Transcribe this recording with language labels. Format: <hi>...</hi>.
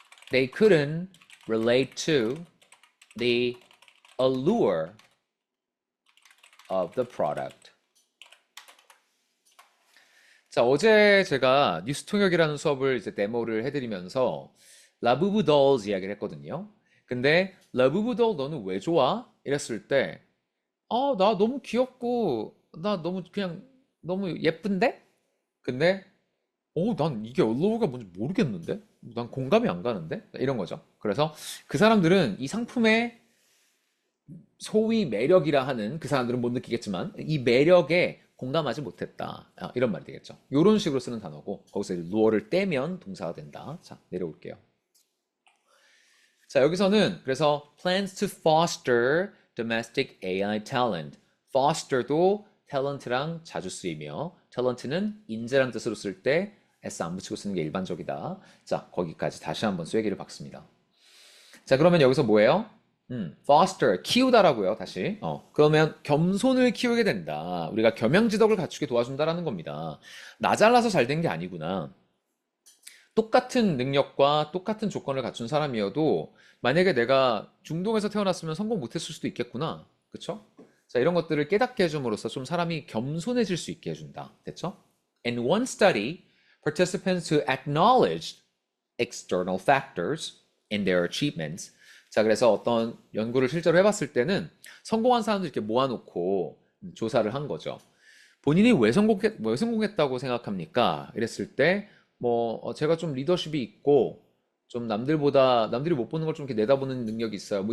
<en>They couldn't relate to the allure of the product.</en> <ko>자, 어제 제가 뉴스 통역이라는 수업을 이제 데모를 해드리면서 라부부 dolls 이야기를 했거든요. 근데 라부부 doll 너는 왜 좋아? 이랬을 때 나 너무 귀엽고 나 너무 그냥 너무 예쁜데? 근데 난 이게 allure가 뭔지 모르겠는데? 난 공감이 안 가는데? 이런 거죠. 그래서 그 사람들은 이 상품의 소위 매력이라 하는 그 사람들은 못 느끼겠지만 이 매력에 공감하지 못했다. 이런 말이 되겠죠. 이런 식으로 쓰는 단어고 거기서 이제 lure를 떼면 동사가 된다. 자, 내려올게요. 자, 여기서는 그래서</ko> <en>plans to foster domestic AI talent.</en> <ko>foster도 talent랑 자주 쓰이며 talent는 인재란 뜻으로 쓸 때 s 안 붙이고 쓰는 게 일반적이다. 자, 거기까지 다시 한번 쐐기를 박습니다. 자, 그러면 여기서 뭐예요? foster, 키우다라고요, 다시. 그러면 겸손을 키우게 된다. 우리가 겸양지덕을 갖추게 도와준다라는 겁니다. 나 잘나서 잘 된 게 아니구나. 똑같은 능력과 똑같은 조건을 갖춘 사람이어도 만약에 내가 중동에서 태어났으면 성공 못했을 수도 있겠구나. 그쵸? 자, 이런 것들을 깨닫게 해줌으로써 좀 사람이 겸손해질 수 있게 해준다. 됐죠?</ko> <en>In one study, participants who acknowledged external factors in their achievements.</en> <ko>자, 그래서 어떤 연구를 실제로 해봤을 때는 성공한 사람들 이렇게 모아놓고 조사를 한 거죠. 본인이 왜 성공했다고 생각합니까? 이랬을 때, 제가 좀 리더십이 있고, 좀 남들이 못 보는 걸 좀 이렇게 내다보는 능력이 있어요.</ko>